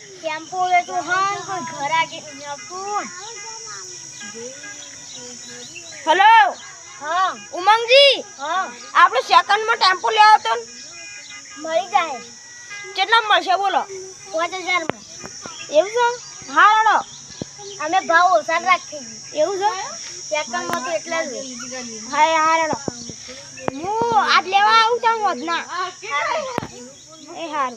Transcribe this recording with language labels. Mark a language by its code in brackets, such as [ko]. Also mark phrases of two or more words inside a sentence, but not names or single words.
[hi] टेम्पो है तो हाँ कोई घर आके अपन हेलो हाँ उमंग जी हाँ [gu] આપણે સેકન્ડ માં ટેમ્પો લેવો તો મળી જાય કેટલા મળશે બોલો 5000 માં એવું છે હા રડો અમે ભાવ ઓછા રાખી એવું છે સેકન્ડ માં તો એટલા જ હા હા રડો હું આજ લેવા આવું તો વધના એ હારું